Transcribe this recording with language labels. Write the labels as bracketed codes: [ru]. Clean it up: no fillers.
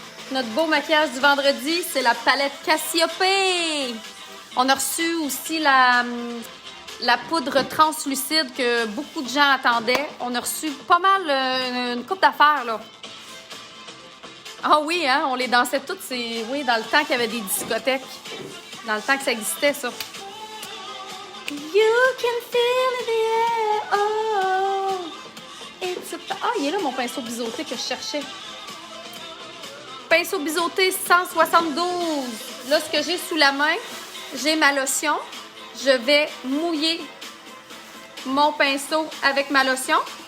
[fr] Notre beau maquillage du vendredi, c'est la palette Cassiope. On a reçu aussi la poudre translucide que beaucoup de gens attendaient. On a reçu pas mal une coupe d'affaires, là. Ah oui, hein, on les dansait toutes, oui, dans le temps qu'il y avait des discothèques. Dans le temps que ça existait, ça. [en] You can feel it in the air, oh. It's a... [fr] Ah, il est là mon pinceau biseauté que je cherchais. Pinceau biseauté 172. Là, ce que j'ai sous la main, j'ai ma lotion. Je vais mouiller mon pinceau avec ma lotion.